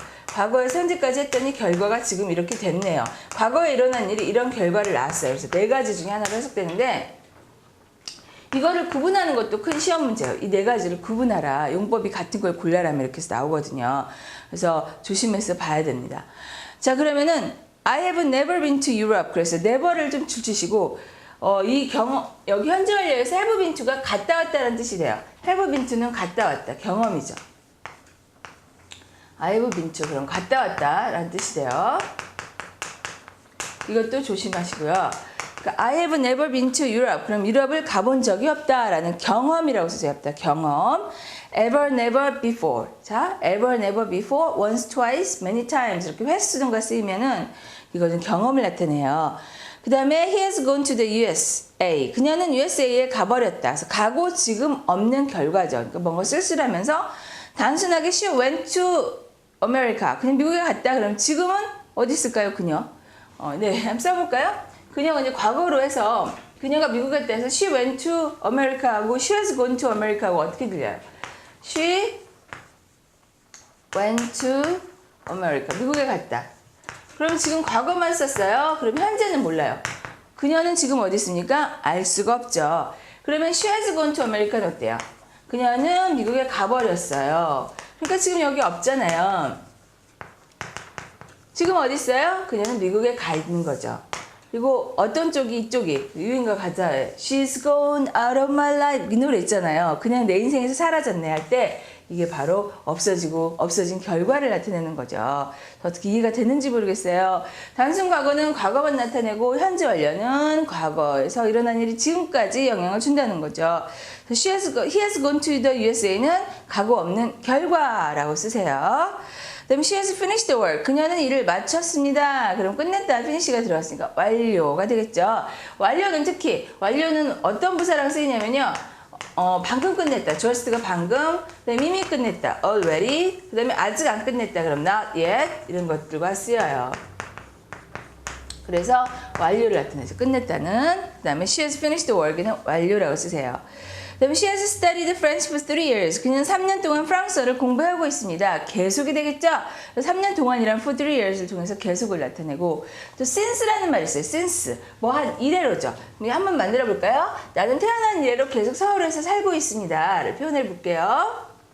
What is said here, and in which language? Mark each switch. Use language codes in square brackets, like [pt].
[ko] 과거에서 현재까지 했더니 결과가 지금 이렇게 됐네요. 과거에 일어난 일이 이런 결과를 낳았어요. 그래서 4가지 중에 하나로 해석되는데 이거를 구분하는 것도 큰 시험 문제예요. 이 4가지를 구분하라. 용법이 같은 걸 골라라면 이렇게 해서 나오거든요. 그래서 조심해서 봐야 됩니다. 자, 그러면은 [en] I have never been to Europe. [ko] 그래서 never를 좀 줄치시고 이 경험 여기 현재 완료에서 have been to가 갔다 왔다는 뜻이 돼요. have been to는 갔다 왔다. 경험이죠. I have been to 그럼 갔다 왔다라는 뜻이 돼요. 이것도 조심하시고요. 그러니까 [en] I have never been to Europe. [ko] 그럼 유럽을 가본 적이 없다라는 경험이라고 쓰셔야 합니다. 경험. [en] Ever, never before. [ko] 자, [en] ever, never before, once, twice, many times [ko] 이렇게 횟수 등과 쓰이면은 이거는 경험을 나타내요. 그 다음에 [en] he has gone to the USA. [ko] 그녀는 USA에 가버렸다. 그래서 가고 지금 없는 결과죠. 그러니까 뭔가 쓸쓸하면서 단순하게 [en] she went to America. [ko] 그냥 미국에 갔다. 그럼 지금은 어디 있을까요, 그녀? 네, 한번 써볼까요? 그녀가 이제 과거로 해서 그녀가 미국에 갔다 해서 [en] she went to America [ko] 하고 [en] she has gone to America [ko] 하고 어떻게 들려요? [en] She went to America. [ko] 미국에 갔다. 그럼 지금 과거만 썼어요. 그럼 현재는 몰라요. 그녀는 지금 어디 있습니까? 알 수가 없죠. 그러면 [en] she has gone to America는 [ko] 어때요? 그녀는 미국에 가버렸어요. 그러니까 지금 여기 없잖아요. 지금 어디 있어요? 그녀는 미국에 가 있는 거죠. 그리고 어떤 쪽이 이쪽이 유인과 가짜예요. [en] She's gone out of my life. [ko] 이 노래 있잖아요. 그냥 내 인생에서 사라졌네 할 때 이게 바로 없어진 결과를 나타내는 거죠. 어떻게 이해가 되는지 모르겠어요. 단순 과거는 과거만 나타내고 현재 완료는 과거에서 일어난 일이 지금까지 영향을 준다는 거죠. [en] he has gone to the USA는 [ko] 가고 없는 결과라고 쓰세요. 그다음에 [en] she has finished the work. [ko] 그녀는 일을 마쳤습니다. 그럼 끝냈다. finish가 들어갔으니까 완료가 되겠죠. 완료는 어떤 부사랑 쓰이냐면요. 방금 끝냈다. just가 방금. 그다음에 이미 끝냈다. already. 그다음에 아직 안 끝냈다. 그럼 not yet. 이런 것들과 쓰여요. 그래서 완료를 나타내죠. 끝냈다는. 그다음에 [en] she has finished the work는 [ko] 완료라고 쓰세요. 그다음에 [en] she has studied French for 3 years. [ko] 그녀는 3년 동안 프랑스어를 공부하고 있습니다. 계속이 되겠죠? 3년 동안이란 for 3 years를 통해서 계속을 나타내고 또 since라는 말이 있어요. since. 뭐 한 이래로죠. 한번 만들어 볼까요? 나는 태어난 이래로 계속 서울에서 살고 있습니다를 표현해 볼게요.